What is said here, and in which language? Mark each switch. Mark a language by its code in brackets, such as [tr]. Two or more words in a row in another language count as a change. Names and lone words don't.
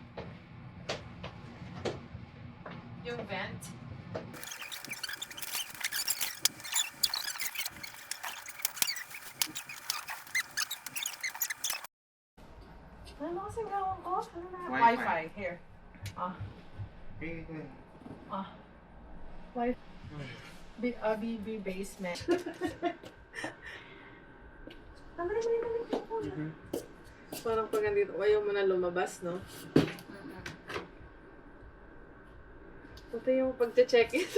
[tl] Yung vent. Ano kasi gawin ko? Ano na? Wi-Fi. [en] Wi-Fi, here. Ah, ah. [tl] Wi-Fi. BB basement. Parang pag nandito, ayaw mo na lumabas, no? Ito yung pag-check-in.